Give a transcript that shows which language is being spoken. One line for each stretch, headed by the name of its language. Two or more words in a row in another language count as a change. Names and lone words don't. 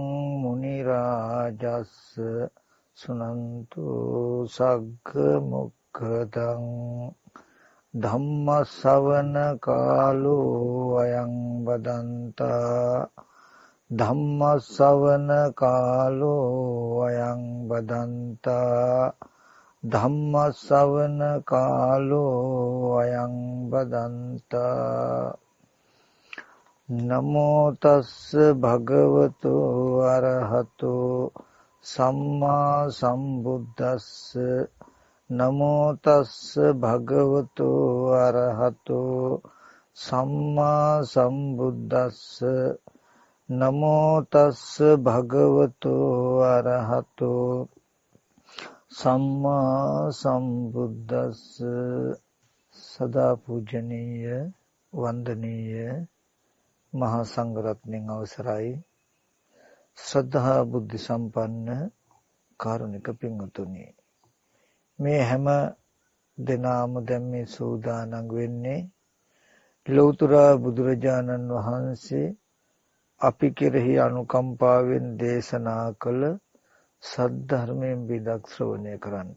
Pali: මුනි රාජස්ස සුනන්තු සග්ග මොක්ඛදං ධම්ම ශ්‍රවණ කාලෝ අයං බදන්තා ධම්ම ශ්‍රවණ කාලෝ අයං බදන්තා ධම්ම ශ්‍රවණ කාලෝ අයං බදන්තා නමෝ තස්ස භගවතු අරහතු සම්මා සම්බුද්දස්ස නමෝ තස්ස භගවතු අරහතු සම්මා සම්බුද්දස්ස නමෝ තස්ස භගවතු අරහතු සම්මා සම්බුද්දස්ස.
Sinhala: සදා පූජනීය වන්දනීය මහා සංඝරත්නයන් අවසරයි ශ්‍රද්ධා බුද්ධ සම්පන්න කාරුණික පින්වතුනි, මේ හැම දිනම දැන් මේ සූදානම් වෙන්නේ ලෞතර බුදුරජාණන් වහන්සේ අපි කෙරෙහි අනුකම්පාවෙන් දේශනා කළ සද්ධර්මයෙන් බිදක් ශ්‍රවණය කරන්නට.